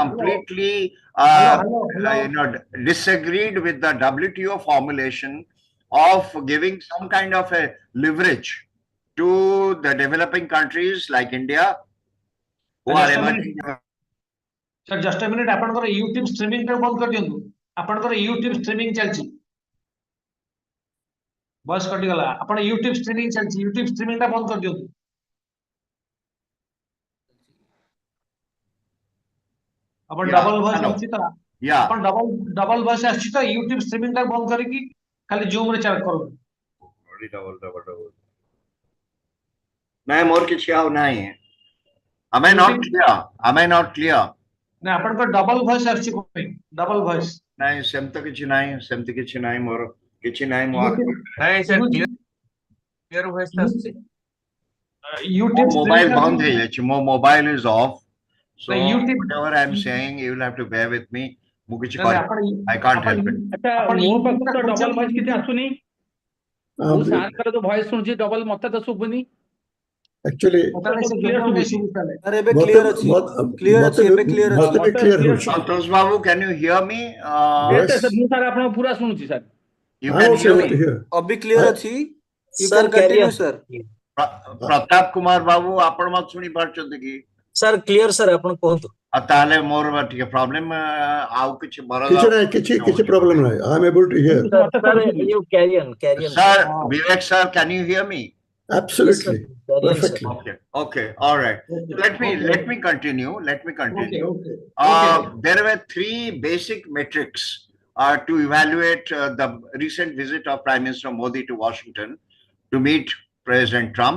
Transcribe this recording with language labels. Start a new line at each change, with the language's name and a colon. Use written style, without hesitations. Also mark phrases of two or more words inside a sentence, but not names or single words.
English: completely Hello. disagreed with the WTO formulation of giving some kind of a leverage to the developing countries like India who are Just a emerging. minute. Sir, just a minute.
Odia: ଆପଣଙ୍କର YouTube streaming ଟା ବନ୍ଦ କରିଦିଅନ୍ତୁ। ଆପଣଙ୍କର YouTube streaming ଚାଲିଛି। ଭଏସ କଟିଗଲା। ଆପଣ YouTube streaming ଚାଲିଛି। YouTube streaming ଟା ବନ୍ଦ କରିଦିଅନ୍ତୁ। ଆପଣ ଡବଲ ଭଏସ
English: hello.
Odia: ଆସୁଛି ତ?
English: Yeah.
Odia: ଆପଣ ଡବଲ ଭଏସ ଆସୁଛି ତ? YouTube streaming ଟା ବନ୍ଦ କରିକି ଖାଲି Zoom ରେ ଚାଟ କରନ୍ତୁ। double. ନାଇଁ ମୋର କିଛି ଆଉ ନାହିଁ।
English: Am I not clear? Am I not clear?
Odia: ନା ଆପଣଙ୍କ ଡବଲ ଭଏସ ଆସୁଛି କଣ ପାଇଁ? ଡବଲ ଭଏସ। ନାଇଁ ସେମିତି କିଛି ନାହିଁ ମୋର କିଛି ନାହିଁ ମୋ ନାଇଁ ସାର୍ କ୍ଲିୟର ଭଏସ ଆସୁଛି। YouTube ମୋବାଇଲ ବନ୍ଦ ହେଇଯାଇଛି। ମୋ ମୋବାଇଲ
English: is off. So YouTube whatever I am saying, you will have to bear with me.
Odia: ମୁଁ କିଛି ନା, କରି ଆପଣ
English: I can't help it.
Odia: ଆଚ୍ଛା ଆପଣ ମୋ YouTube ପାଖକୁ ଟା ତ ଡବଲ ଖୋଲିଛନ୍ତି ଭଏସ କିଛି ଆସୁନି। ମୁଁ ସାରଙ୍କର ଯୋଉ ଭଏସ ଶୁଣୁଛି ଡବଲ ମତେ ତ ଶୁଭୁନି।
English: Actually,
Odia: ତାହେଲେ ସେ clear ଯୋଉ ଶୁଭୁଛି। ଶୁଭୁଛି ତାହେଲେ। ସାର୍ ଏବେ କ୍ଲିୟର ଅଛି କ୍ଲିୟର ଅଛି ଏବେ କ୍ଲିୟର ଅଛି ମତେ ବି clear ହଉଛି।
English: Santosh Babu, can you hear me? Yes.
Odia: ମୁଁ ସାର୍ ଆପଣଙ୍କୁ ପୁରା ଶୁଣୁଛି ସାର୍।
English: You I'm can also hear able me. to hear.
Odia: ଅବି କ୍ଲିୟର
English: I- ଅଛି you can continue sir
Odia: ପ୍ରତାପ କୁମାର ବାବୁ ଆପଣ ମତେ ଶୁଣି ପାରୁଛନ୍ତି କି? ସାର୍ କ୍ଲିୟର ସାର୍ ଆପଣ କୁହନ୍ତୁ। ଆଉ ତାହେଲେ ମୋର ଟିକେ ପ୍ରୋବ୍ଲେମ ଆଉ କିଛି କିଛି ନାହିଁ କିଛି problem ନାହିଁ।
English: I'm able to hear. ସାର୍ you carry on Sir, Vivek sir, can you hear me? Absolutely. Perfectly. Okay, all right. Let me continue. Okay. There were three basic metrics to evaluate the recent visit of Prime Minister Modi to Washington to meet President Trump.